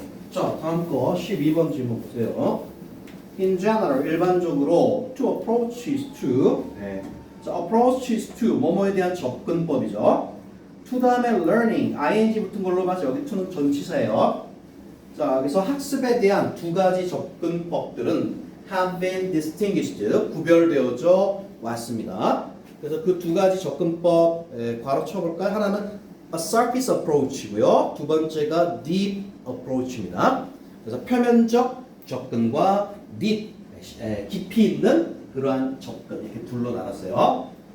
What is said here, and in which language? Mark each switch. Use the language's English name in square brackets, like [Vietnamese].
[Korean] 자, 다음 거 12번 질문 보세요. [English] In general, [Korean] 일반적으로 [English] to approach is to. [Korean] 네. 자, [English] approach is to [Korean] 뭐뭐에 대한 접근법이죠. to 다음에 learning, ing 붙은 걸로 봐서 여기 to는 전치사예요. 자, 그래서 학습에 대한 두 가지 접근법들은 [English] have been distinguished, [Korean] 구별되어져 왔습니다. 그래서 그 두 가지 접근법 괄호 쳐볼까요? 하나는 [English] a surface approach [Korean] 이고요. 두 번째가 deep approach입니다. 그래서 표면적 접근과 deep, 깊이 있는 그러한 접근 이렇게 둘로 나눴어요.